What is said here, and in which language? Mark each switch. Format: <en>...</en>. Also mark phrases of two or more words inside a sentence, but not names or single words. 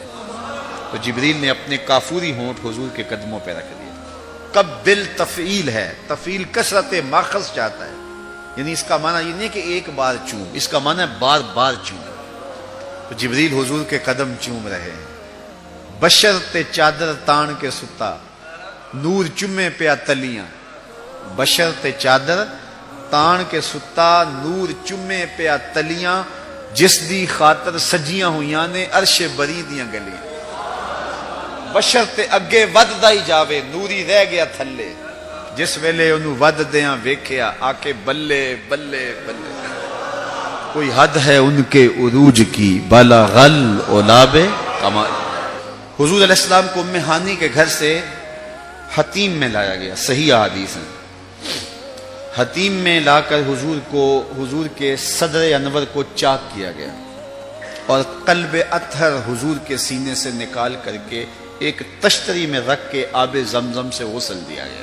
<ur>تو جبریل نے اپنے کافوری ہونٹ حضور کے قدموں پہ رکھ دیے۔ قبل تفعیل ہے، تفعیل کثرت ماخذ چاہتا ہے، یعنی اس کا معنی یہ نہیں کہ ایک بار چوم، اس کا معنی ہے بار بار چوم۔ تو جبریل حضور کے قدم چوم رہے ہیں۔</ur> <pa>بشرط چادر تان کے ستا، نور چمے پیا تلیاں۔ بشرط چادر تان کے ستا، نور چمے پیا تلیاں، جس دی خاطر سجیاں ہویاں نے عرش بری دیاں گلیاں۔ بشرط اگے ود دا ہی جاوے، نوری رہ گیا تھلے، جس ویلے انہوں ود دیاں ویکھیا آکے بلے بلے بلے۔</pa> <ur>کوئی حد ہے ان کے عروج کی،</ur> <ar>بلغل اولاب کمال۔</ar> <ur>حضور علیہ السلام کو ام ہانی کے گھر سے حتیم میں لایا گیا، صحیح حدیث ہے۔ حتیم میں لا کر حضور کے صدر انور کو چاک کیا گیا اور قلب اطہر حضور کے سینے سے نکال کر کے ایک تشتری میں رکھ کے آب زمزم سے غسل دیا گیا۔</ur>